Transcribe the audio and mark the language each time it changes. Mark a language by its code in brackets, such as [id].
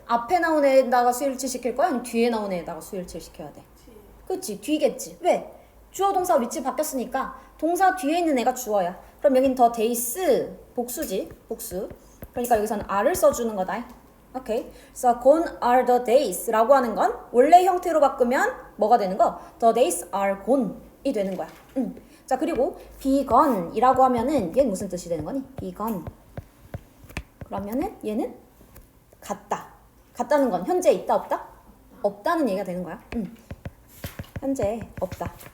[ko] 앞에 나온 애에다가 수일치 시킬 거야? 아니면 뒤에 나온 애에다가 수일치 시켜야 돼? 그치, 뒤겠지. 왜? 주어 동사 위치 바뀌었으니까 동사 뒤에 있는 애가 주어야. 그럼 여긴 더 days 복수지. 복수. 그러니까 여기서는 are를 써주는 거다. 오케이. 그래서 [en] gone are the days [ko] 라고 하는 건 원래 형태로 바꾸면 뭐가 되는 거? [en] The days are gone이 [ko] 되는 거야. 자, 그리고 be gone 이라고 하면은 얘는 무슨 뜻이 되는 거니? be gone. 그러면은 얘는 갔다. 갔다는 건 현재 있다 없다? 없다는 얘기가 되는 거야. 현재 없다.